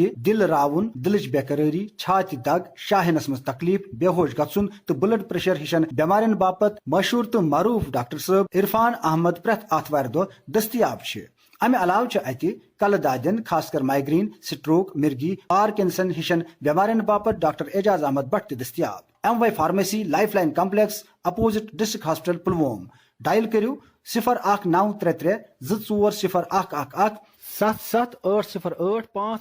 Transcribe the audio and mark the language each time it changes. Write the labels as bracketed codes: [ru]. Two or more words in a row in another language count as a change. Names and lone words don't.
[ks] دل راون، دلچ بیقراری، چھاتہ دگ، شاہنس مز تکلیف، بے ہوش گھن تو [en] blood pressure [ks] ہشن بیمارن باپت مشہور تو معروف ڈاکٹر صاحب عرفان احمد پریت آتوار دہ دستیاب۔ امہ علاوہ اتہ کلہ دادین خاص کر مائگرین، سٹروک، مرگی، پارکنسن ہشن بیمارن باپت ڈاکٹر اعجاز احمد بٹ دستیاب۔ فارمیسی لائف لائن کمپلیکس [en] opposite district hospital [ks] پلووم۔ ڈائل کرو 01933 240111 7780851745۔